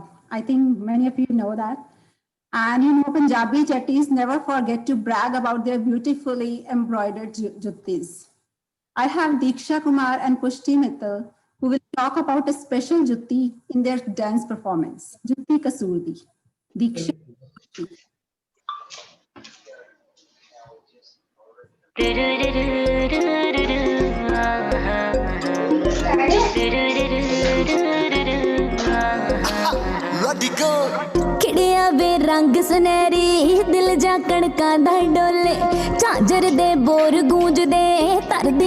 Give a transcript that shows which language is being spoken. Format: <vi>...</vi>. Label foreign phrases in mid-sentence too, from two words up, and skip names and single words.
<en>I think many of you know that. And you know, Punjabi chattis never forget to brag about their beautifully embroidered juttis. I have Diksha Kumar and Pushti Mittal who will talk about a special jutti in their dance performance, Jutti Kasurdi. Diksha.</en> <pa>ਖਿੜਿਆ ਵੇ ਰੰਗ ਸੁਨਹਿਰੀ ਦਿਲ ਜਾ ਕਣਕਾਂ ਦਾ ਡੋਲੇ ਝਾਂਜਰ ਦੇ ਬੋਰ ਗੂੰਜਦੇ ਤਰਦੀ</pa>